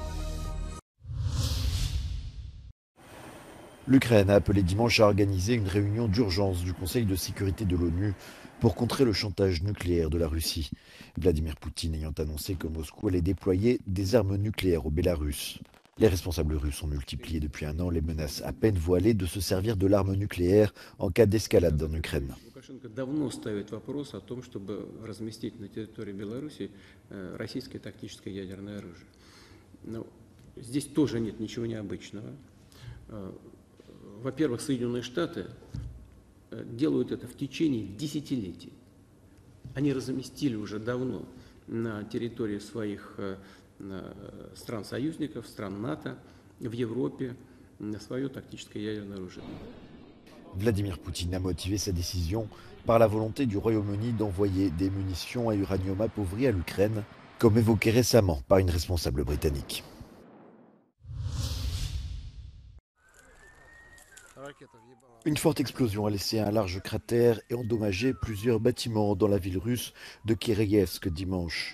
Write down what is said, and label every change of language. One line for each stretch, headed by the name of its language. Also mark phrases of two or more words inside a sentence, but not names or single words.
French: L'Ukraine a appelé dimanche à organiser une réunion d'urgence du Conseil de sécurité de l'ONU pour contrer le chantage nucléaire de la Russie. Vladimir Poutine ayant annoncé que Moscou allait déployer des armes nucléaires au Bélarus. Les responsables russes ont multiplié depuis un an les menaces à peine voilées de se servir de l'arme nucléaire en cas d'escalade en Ukraine.
Russian: Лукашенко давно ставит вопрос о том, чтобы разместить на территории Беларуси российское тактическое ядерное оружие. Но здесь тоже нет ничего необычного. Во-первых, Соединенные Штаты делают это в течение десятилетий. Они разместили уже давно на территории своих стран-союзников, стран НАТО, в Европе свое тактическое ядерное оружие.
French: Vladimir Poutine a motivé sa décision par la volonté du Royaume-Uni d'envoyer des munitions à uranium appauvri à l'Ukraine, comme évoqué récemment par une responsable britannique. Une forte explosion a laissé un large cratère et endommagé plusieurs bâtiments dans la ville russe de Kireyevsk dimanche.